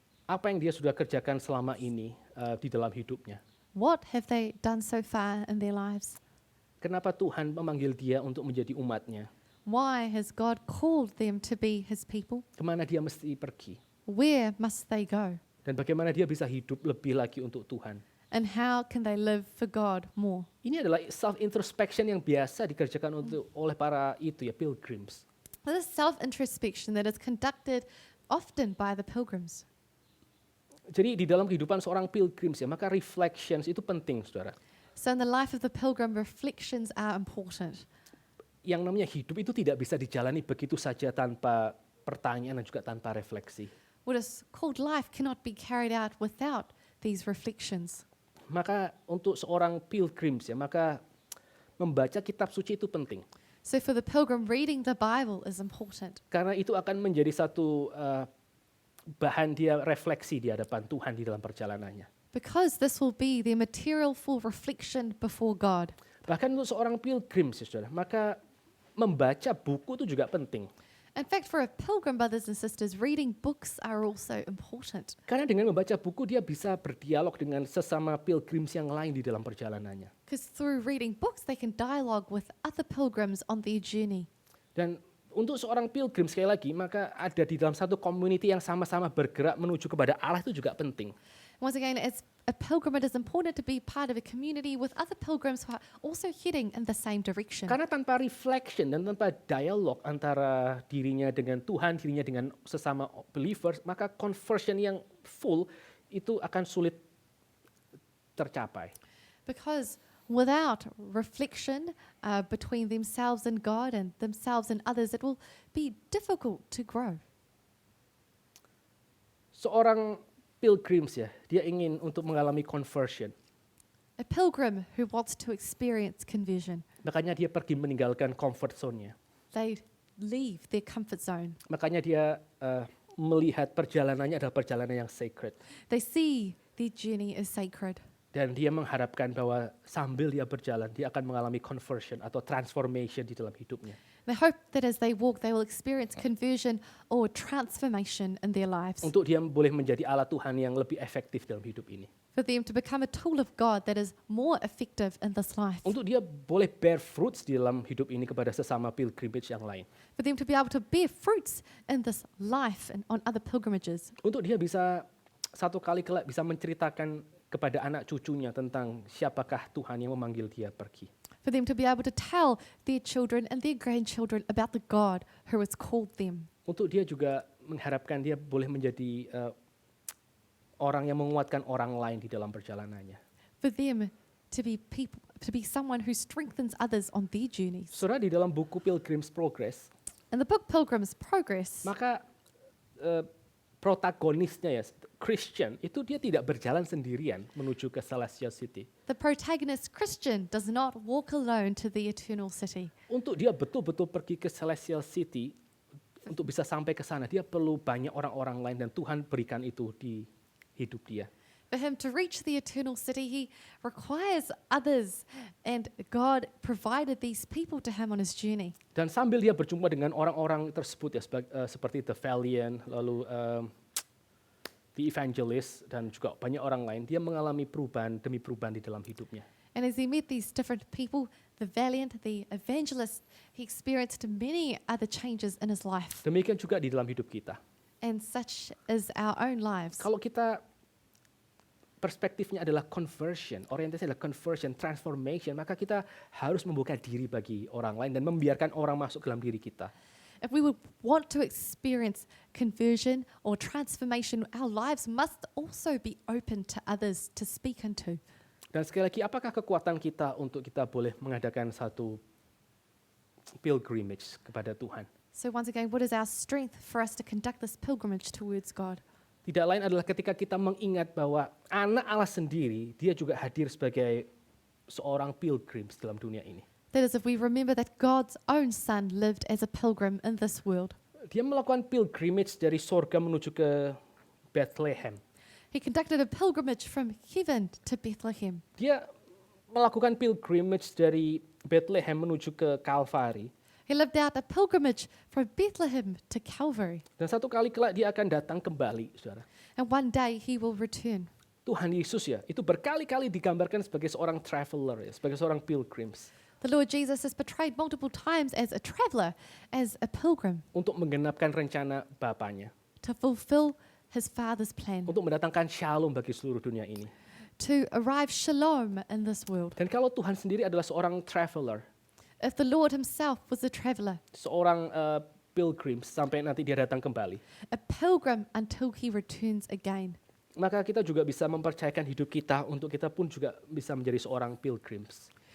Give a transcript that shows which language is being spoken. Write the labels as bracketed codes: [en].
[id] Apa yang dia sudah kerjakan selama ini di dalam hidupnya? [en] What have they done so far in their lives? [id] Kenapa Tuhan memanggil dia untuk menjadi umatnya? [en] Why has God called them to be his people? [id] Kemana dia mesti pergi? [en] Where must they go? [id] Dan bagaimana dia bisa hidup lebih lagi untuk Tuhan? [en] And how can they live for God more? [id] Ini adalah self-introspection yang biasa dikerjakan oleh para pilgrims. [en] This self-introspection that is conducted often by the pilgrims. [id] Jadi di dalam kehidupan seorang pilgrims maka reflections itu penting, saudara. [en] So in the life of the pilgrim, reflections are important. [id] Yang namanya hidup itu tidak bisa dijalani begitu saja tanpa pertanyaan dan juga tanpa refleksi. [en] What is called life cannot be carried out without these reflections. [id] Maka untuk seorang pilgrims maka membaca kitab suci itu penting. [en] So for the pilgrim, reading the Bible is important. [id] Karena itu akan menjadi satu bahan dia refleksi di hadapan Tuhan di dalam perjalanannya. [en] Because this will be their material for reflection before God. [id] Bahkan untuk seorang pilgrims, saudara, maka membaca buku itu juga penting. [en] In fact, for a pilgrim, brothers and sisters, reading books are also important. [id] Karena dengan membaca buku dia bisa berdialog dengan sesama pilgrims yang lain di dalam perjalanannya. [en] Because through reading books, they can dialogue with other pilgrims on their journey. [id] Dan untuk seorang pilgrim sekali lagi, maka ada di dalam satu community yang sama-sama bergerak menuju kepada Allah itu juga penting. [en] Once again, as a pilgrim, it is important to be part of a community with other pilgrims who are also heading in the same direction. [id] Karena tanpa reflection dan tanpa dialog antara dirinya dengan Tuhan, dirinya dengan sesama believers, maka conversion yang full itu akan sulit tercapai. [en] Because without reflection between themselves and God and themselves and others, it will be difficult to grow. [id] Seorang pilgrims dia ingin untuk mengalami conversion. [en] A pilgrim who wants to experience conversion, [id] Makanya dia pergi meninggalkan [en] comfort zone- [id] nya. [en] they leave their comfort zone. [id] Makanya dia melihat perjalanannya adalah perjalanan yang sacred. [en] They see their journey as sacred. [id] Dan dia mengharapkan bahwa sambil dia berjalan, dia akan mengalami conversion atau transformation di dalam hidupnya. [en] They hope that as they walk, they will experience conversion or transformation in their lives. [id] Untuk dia boleh menjadi alat Tuhan yang lebih efektif dalam hidup ini. [en] For them to become a tool of God that is more effective in this life. [id] Untuk dia boleh [en] bear fruits [id] di dalam hidup ini kepada sesama pilgrimage yang lain. [en] For them to be able to bear fruits in this life and on other pilgrimages. [id] Untuk dia bisa satu kali kelak bisa menceritakan kepada anak cucunya tentang siapakah Tuhan yang memanggil dia pergi. [en] For them to be able to tell their children and their grandchildren about the God who has called them. [id] Untuk dia juga mengharapkan dia boleh menjadi orang yang menguatkan orang lain di dalam perjalanannya. [en] For them to be people, to be someone who strengthens others on their journeys. [id] Saudara, di dalam buku Pilgrim's Progress, [en] In the book Pilgrim's Progress, [id] maka protagonisnya ya, Christian, itu dia tidak berjalan sendirian menuju ke Celestial City. [en] the protagonist Christian does not walk alone to the eternal city. [id] Untuk dia betul-betul pergi ke Celestial City, untuk bisa sampai ke sana, dia perlu banyak orang-orang lain dan Tuhan berikan itu di hidup dia. [en] For him to reach the eternal city, he requires others, and God provided these people to him on his journey. [id] Dan sambil dia berjumpa dengan orang-orang tersebut ya, seperti The Valiant, lalu The Evangelist, dan juga banyak orang lain, dia mengalami perubahan demi perubahan di dalam hidupnya. [en] And as he met these different people, the valiant, the evangelist, he experienced many other changes in his life. [id] Demikian juga di dalam hidup kita. [en] And such is our own lives. [id] Kalau kita perspektifnya adalah conversion, orientasinya adalah conversion, transformation, maka kita harus membuka diri bagi orang lain dan membiarkan orang masuk ke dalam diri kita. [en] If we would want to experience conversion or transformation, our lives must also be open to others to speak into. [id] Dan sekali lagi, apakah kekuatan kita untuk kita boleh mengadakan satu pilgrimage kepada Tuhan? [en] So once again, what is our strength for us to conduct this pilgrimage towards God? [id] Tidak lain adalah ketika kita mengingat bahwa anak Allah sendiri, dia juga hadir sebagai seorang pilgrim dalam dunia ini. [en] That is, if we remember that God's own Son lived as a pilgrim in this world. [id] Dia melakukan pilgrimage dari sorga menuju ke Bethlehem. [en] He conducted a pilgrimage from heaven to Bethlehem. [id] Dia melakukan pilgrimage dari Bethlehem menuju ke Kalvari. [en] He lived out a pilgrimage from Bethlehem to Calvary. [id] Dan satu kali kelak dia akan datang kembali, saudara. [en] And one day he will return. [id] Tuhan Yesus ya, itu berkali-kali digambarkan sebagai seorang traveler, ya, sebagai seorang pilgrims. [en] The Lord Jesus is portrayed multiple times as a traveler, as a pilgrim, [id] Untuk menggenapkan rencana Bapanya. [en] to fulfill his Father's plan, [id] Untuk mendatangkan shalom bagi seluruh dunia ini. [en] to arrive shalom in this world. [id] Dan kalau Tuhan sendiri adalah seorang traveler, [en] If the Lord himself was a traveler, [id] seorang pilgrim sampai nanti dia datang kembali, [en] a pilgrim until he returns again, [id] maka kita juga bisa mempercayakan hidup kita untuk kita pun juga bisa menjadi seorang pilgrims.